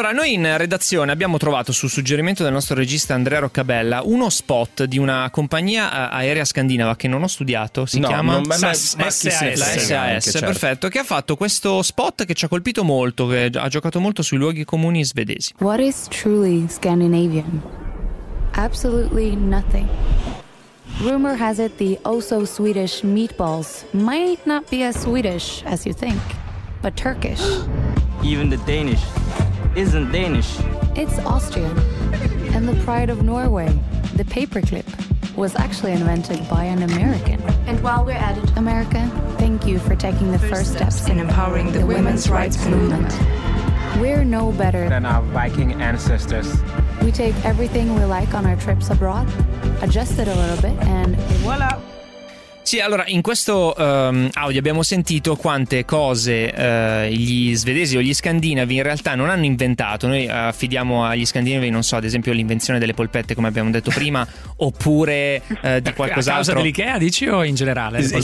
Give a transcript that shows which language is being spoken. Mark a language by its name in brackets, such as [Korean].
[Italian] Allora noi in redazione abbiamo trovato, su suggerimento del nostro regista Andrea Roccabella, uno spot di una compagnia aerea scandinava che non ho studiato, si chiama SAS, perfetto, che ha fatto questo spot che ci ha colpito molto, che ha giocato molto sui luoghi comuni svedesi. [English] What is truly Scandinavian? Absolutely nothing. Rumor has it the oh-so-Swedish meatballs might not be as Swedish as you think, but Turkish. Even the Danish isn't Danish. It's Austrian. And the pride of Norway, the paperclip, was actually invented by an American. And while we're at it, America, thank you for taking the first steps in empowering the women's rights movement. We're no better than our Viking ancestors. We take everything we like on our trips abroad, adjust it a little bit, and voila! [Italian] Sì, allora, in questo audio abbiamo sentito quante cose gli svedesi o gli scandinavi in realtà non hanno inventato. Noi affidiamo agli scandinavi, non so, ad esempio l'invenzione delle polpette, come abbiamo detto prima, oppure di qualcos'altro. A causa dell'IKEA, dici, o in generale?